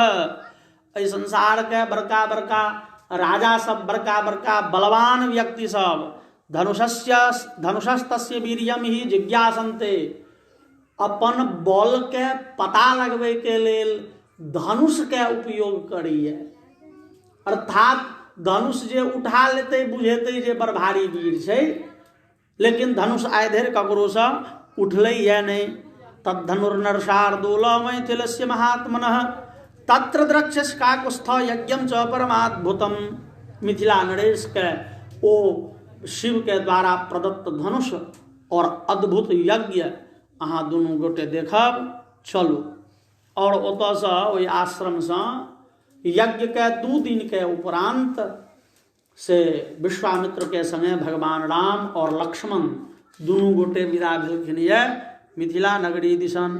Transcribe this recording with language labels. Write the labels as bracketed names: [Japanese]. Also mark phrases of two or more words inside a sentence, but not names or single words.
[Maithili] एहि संसार के बड़का बड़का राजा सब, बड़का बड़का बलवान व्यक्ति सब [Sanskrit] धनुषस्तस्य वीर्यम ही जिज्ञासन्ते, [Maithili] अपन बल के पता लगबै के लेल धनुष के उपयोग करैए। अर्थात धनुष जे उठा लेतै बुझेतै जे बड़ भारी वीर छै, लेकिन धनुष आइ धरि ककरोसँ उठलैए नहि। [Sanskrit] तद्धनुर्नरशार्दूल मैथिलस्य महात्मनः तत्र द्रक्ष्यस काकुस्थ यज्ञम च परमाद्भुतम। [Maithili] मिथिला नरेश के ओ शिव के द्वारा प्रदत्त धनुष और अद्भुत यज्ञ अहाँ दुनू गोटे देखब। चलू। और ओतऽसँ ओहि आश्रमसँ यज्ञ के 2 दिन के उपरांत से विश्वामित्र के संगे भगवान राम और लक्ष्मण दुनू गोटे विदा भेलखिन ये मिथिला नगरी दिसन।